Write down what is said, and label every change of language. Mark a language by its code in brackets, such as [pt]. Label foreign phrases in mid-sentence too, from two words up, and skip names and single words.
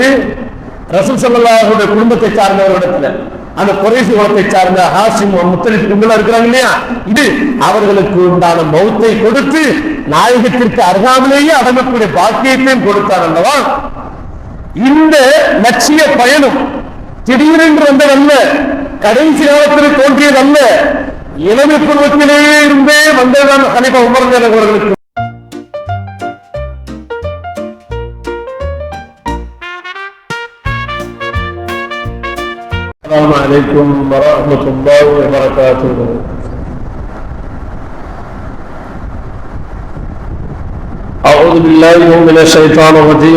[ta] ரசூல் [ar] صلى الله عليه وسلم [ta] குடும்பத்தை சார்ந்தவர்களிடத்துல, அந்த குறைஷி குலத்தை சார்ந்த ஹாஷிம் முத்தலிப் இவங்க இருக்கிறாங்க இல்லையா, இது அவர்களுக்கு உண்டான மௌத்தை கொடுத்து நாயகத்திற்கு அருகாமலேயே அடங்கக்கூடிய பாக்கியத்தையும் கொடுத்தார் அல்லவா. இந்த லட்சிய பயணம் திடீரென்று வந்ததல்ல, கடைசி காலத்தில் தோன்றியதல்ல, இளமை பருவத்திலேயே இருந்தே வந்ததுதான் கலீஃபா உமர் அவர்களுக்கு. [ar] السلام عليكم ورحمة الله وبركاته. أعوذ بالله من الشيطان الرجيم.